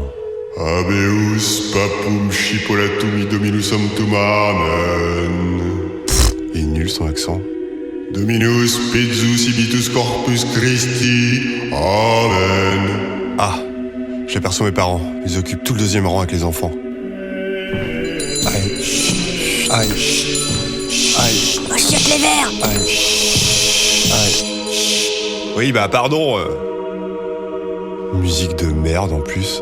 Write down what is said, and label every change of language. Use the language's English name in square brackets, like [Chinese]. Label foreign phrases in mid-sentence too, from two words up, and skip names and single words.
[Latin] Habeus papum chipolatum dominus sanctum amen. [French] Il est nul son accent. [Latin] Dominus pizzus ibitus corpus Christi. Amen. [French] Ah, j'aperçois mes parents. Ils occupent tout le deuxième rang avec les enfants. Aïe. Achète les verres. Aïe. Oui, bah pardon. Musique de merde en plus.